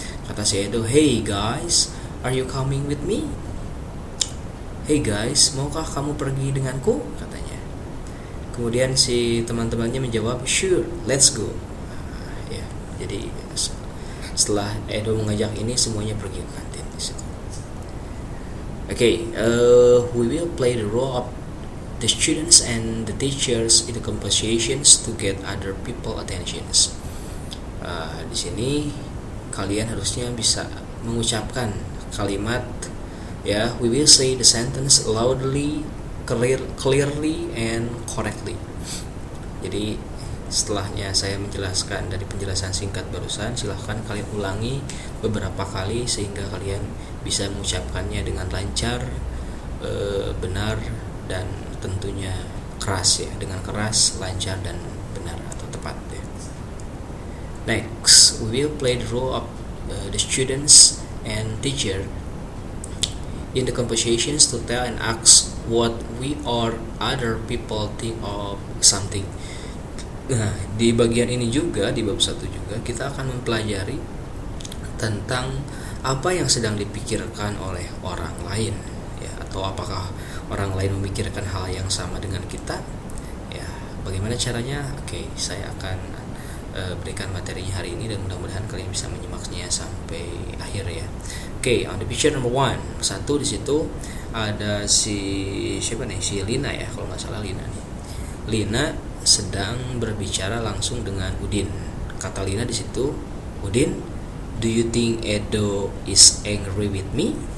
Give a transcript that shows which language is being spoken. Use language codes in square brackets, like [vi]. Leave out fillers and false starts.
[id] Kata si Edo, [en] "Hey guys, are you coming with me?" [id] "Hey guys, maukah kamu pergi denganku?" katanya. Kemudian si teman-temannya menjawab, [en] "Sure, let's go." [id] Ya, jadi setelah Edo mengajak ini, semuanya pergi ke kantin di situ. [en] We will play the role of the students and the teachers in the conversations to get other people attentions. [id] Di sini kalian harusnya bisa mengucapkan kalimat ya. [en] We will say the sentence loudly, clearly and correctly. [id] Jadi setelahnya saya menjelaskan dari penjelasan singkat barusan, silahkan kalian ulangi beberapa kali sehingga kalian bisa mengucapkannya dengan lancar, benar dan tentunya keras ya, dengan keras, lancar dan benar atau tepat ya. [en] Next, we will play the role of the students and teacher in the conversations to tell and ask what we or other people think of something. [id] Nah, di bagian ini juga, di bab 1 juga kita akan mempelajari tentang apa yang sedang dipikirkan oleh orang lain ya, atau apakah orang lain memikirkan hal yang sama dengan kita ya. Bagaimana caranya? Oke, saya akan berikan materinya hari ini dan mudah-mudahan kalian bisa menyimaknya sampai akhir ya. Oke, [en] on the picture number 1, [id] satu di situ ada si siapa nih, si Lina ya, kalau nggak salah Lina nih. Lina sedang berbicara langsung dengan Udin. Kata Lina di situ, [en] Udin, do you think Edo is angry with me?